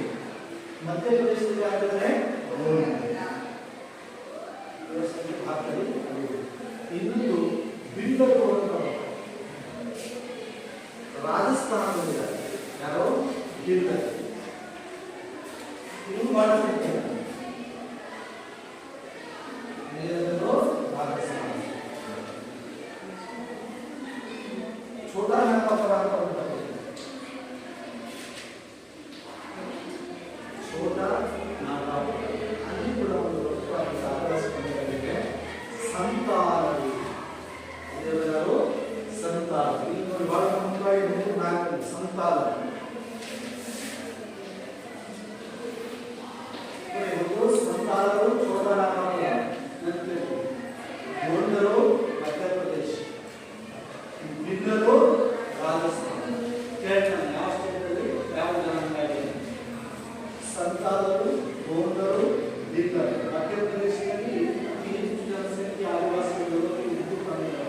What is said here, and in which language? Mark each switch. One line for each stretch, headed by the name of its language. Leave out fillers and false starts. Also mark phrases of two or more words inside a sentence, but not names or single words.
Kannada: ಮಧ್ಯಪ್ರದೇಶದಲ್ಲಿ ಆಗಿದ್ರೆ ಭಾಗದಲ್ಲಿ ಇನ್ನೊಂದು ಬಿಲ್ಲರು ಅಂತ ರಾಜಸ್ಥಾನದಲ್ಲಿದ್ದಾರೆ. ಯಾರೋ ಬಿಲ್ಲರ್, ಇದು ಬಹಳ ಸಂಖ್ಯೆ. छोटा नागपुर ಅಂತ ಬರ್ತದೆ. छोटा नागपुर ಅಲ್ಲಿ ಕೂಡ ಒಂದು ಪ್ರಮುಖ ಆದಿವಾಸಿ ಸಮುದಾಯವಿದೆ. ಸಂತಾಲರು ಇದೆಲ್ಲರೂ ಸಂತಾಲರು. ಇಲ್ಲಿ ನೋಡಿ ಬಹಳ ಪ್ರಮುಖವಾಗಿ ಮೂರು ನಾಲ್ಕು ಸಂತಾಲರು. ಸಂತಾಲರು छोटा नागपुर, ಗೋಂಡರು ಮಧ್ಯಪ್ರದೇಶ, ಬಿಲ್ಲರು ರಾಜಸ್ಥಾನ. ಕೇಳ್ತಾನೆ ಯಾವ ಸ್ಟೇಟಲ್ಲಿ ಯಾವ ಜನಾಂಗ ಇದೆ? ಸಂತಾಲರು, ಗೋಂಡರು, ಬಿಲ್ಲರು. ಮಧ್ಯಪ್ರದೇಶದಲ್ಲಿ ಅತಿ ಹೆಚ್ಚು ಜನಸಂಖ್ಯೆ ಆದಿವಾಸಿಗಳು ಇದ್ದು ಬಂದಿದ್ದಾರೆ.